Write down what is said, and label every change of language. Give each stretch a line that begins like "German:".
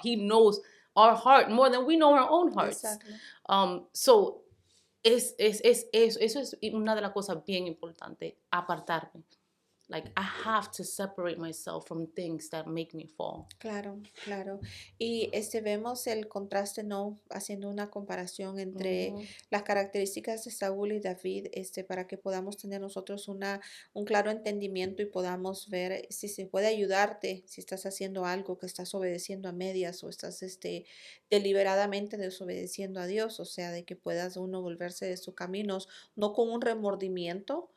English: He knows our heart more than we know our own hearts.
Spanish: Exacto. So, eso es una de las cosas bien importantes, apartarme.
English: Like, I have to separate myself from things that make me fall.
Spanish: Claro, claro. Y vemos el contraste, ¿no? Haciendo una comparación entre Ujú. las características de Saúl y David, para que podamos tener nosotros un claro entendimiento y podamos ver si se puede ayudarte, si estás haciendo algo, que estás obedeciendo a medias o estás, deliberadamente desobedeciendo a Dios, o sea, de que puedas uno volverse de sus caminos, no con un remordimiento,